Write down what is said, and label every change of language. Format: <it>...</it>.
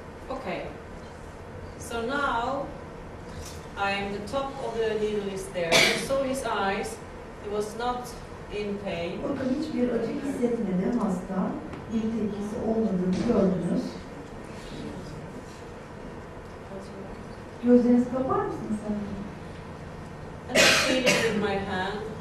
<en>Okay, so now I am the top of the needle is there. You saw his eyes, he was not in pain.</en> <tr>Bakın hiçbir acı hissetmedi hasta. Bir tepkisi olmadığını gördünüz. Gözlerinizi kapar mısınız sen?</tr> <en>And I feel it with my hand.</en>